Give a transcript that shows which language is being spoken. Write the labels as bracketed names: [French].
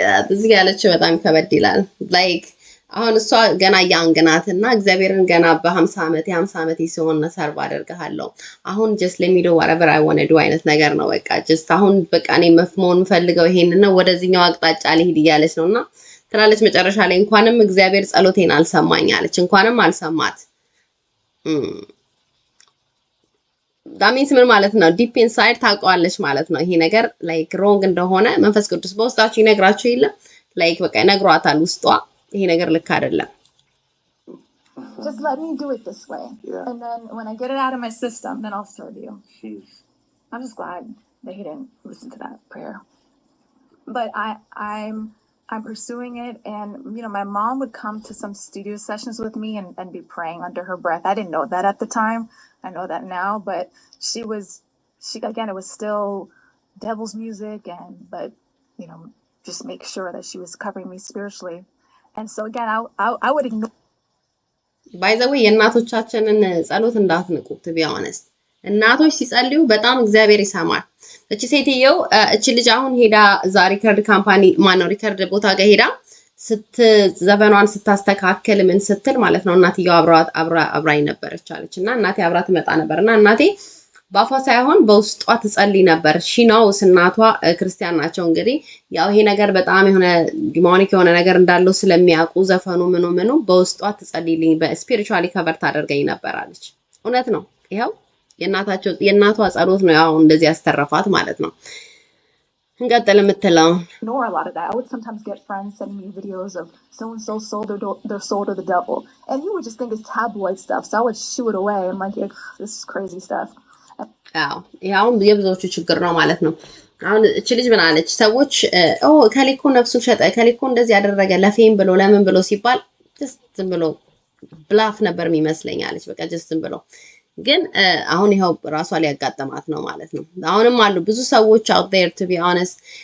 [Amharic] እዚህ ያለችው በጣም ከበድ ይላል። ላይክ አሁን እሷ ገና ያንግ ናት እና እግዚአብሔርን ገና በ50 ዓመቴ ሲሆን ሰርቭ አደርግሃለሁ። አሁን ጀስት ለሚዶ [English] whatever I want to do [Amharic] አይነት ነገር ነው። በቃ ጀስት አሁን በቃ እኔ መሆን ፈልገው ይሄንን ነው፣ ወደዚህኛው አቅጣጫ ልሂድ እያለች ነውና ትላለች። መጨረሻ ላይ እንኳንም እግዚአብሔር ጸሎቴን አልሰማኝ አለች። እንኳንም አልሰማት። ዳሚንስ ምን ማለት ነው? ዲፕ ኢንሳይድ ታውቀዋለች ማለት ነው። ይሄ ነገር ላይክ ሮንግ እንደሆነ መንፈስ ቅዱስ በውስጣችሁ ይነግራችሁ የለ? ላይክ በቃ ይነግሯታል ውስጧ ይሄ ነገር ልክ አይደለም። [English] Just let me do it this way. Yeah. And then when I get it out of my system, then I'll serve you. Jeez. I'm just glad that he didn't listen to that prayer. But I'm pursuing it, and you know, my mom would come to some studio sessions with me and be praying under her breath. I didn't know that at the time. I know that now, but she again, it was still devil's music, but you know, just make sure that she was covering me spiritually. And so again, I would ignore. By the way, [Amharic] የእናቶቻችንን ጸሎት እንዳትንቁ። [English] to be honest [Amharic] እናቶች ሲጸልዩ በጣም እግዚአብሔር ይሰማል። እቺ ሴትየው እቺ ልጅ አሁን ሄዳ እዛ ሪከርድ ካምፓኒ ሪከርድ ቦታ ጋር ሄዳ ዘፈኗን ስታስተካከል ምን ስትል ማለት ነው እናትየው አብራኝ ነበረች አለች እና እናቴ አብራ ትመጣ ነበርና እናቴ ባፏ ሳይሆን በውስጧ ትጸልይ ነበር። ሺናውስ እናቷ ክርስቲያን ናቸው። እንግዲህ ያው ይሄ ነገር በጣም የሆነ ዲሞኒክ የሆነ ነገር እንዳለው ስለሚያውቁ ዘፈኑ ምኑ በውስጧ ትጸልይልኝ በስፒሪቹዋሊ ከቨር ታደርገኝ ነበር አለች። እውነት ነው። ይኸው የእናቷ ጸሎት ነው ያው እንደዚህ ያስተረፋት ማለት ነው። እንቀጥል የምትለው [English] ignore a lot of that. I would sometimes get friends sending me videos of so and so sold their soul to the devil, and you would just think it's tabloid stuff. So I would shoo it away. I'm like, this is crazy stuff. [Amharic] ያው የብዙዎቹ ችግር ነው ማለት ነው። አሁን እቺ ልጅ ምን አለች? ሰዎች ከሊኮ ነፍሱን ሸጠ፣ ከሊኮ እንደዚህ ያደረገ ለፌም ብሎ ለምን ብሎ ሲባል ጀስት ዝም ብሎ ብላፍ ነበር የሚመስለኝ አለች። በቃ ጀስት ዝም ብሎ ግን አሁን ይሄው ራሷ ሊያጋጥማት ነው ማለት ነው። አሁንም አሉ ብዙ ሰዎች [English] out there to be honest